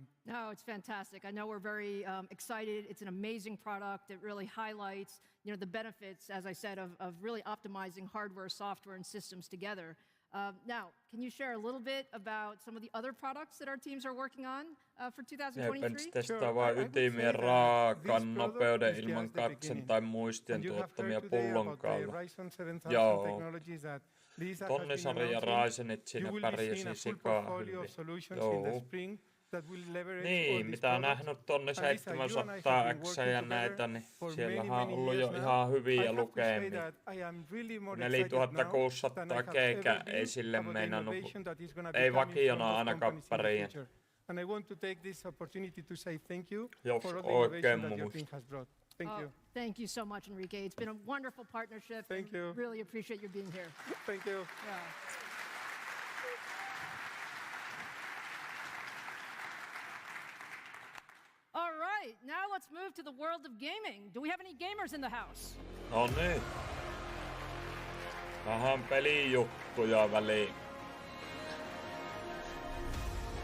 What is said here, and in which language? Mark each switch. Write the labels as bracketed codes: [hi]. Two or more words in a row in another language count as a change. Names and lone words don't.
[en] No, it's fantastic. I know we're very excited. It's an amazing product. It really highlights, the benefits, as I said, of really optimizing hardware, software, and systems together. Now, can you share a little bit about some of the other products that our teams are working on for 2023? [fi] Testaa vain ytimien raakan nopeuden ilman katsen tai muistien tuottamia pullonkaula. Joo. Tonnisarja Ryzenit siinä pärjäsi sikaa hyvin. Joo. Niin, mitä on nähnyt tonne 700X ja näitä, niin siellähän on ollut jo ihan hyviä lukemia. 4600 keikä ei sille meinannut, ei vakiona ainakaan pärjää. [en] And I want to take this opportunity to say thank you [fi] Jos [en] for all the [fi] oikein [en] innovation that your [fi] muista. [en] team has brought. Thank you. Thank you so much, Enrique. It's been a wonderful partnership. Thank you. Really appreciate you being here. Thank you. Yeah. All right, now let's move to the world of gaming. Do we have any gamers in the house? [fi] No niin. Vähän pelijuttuja väliin.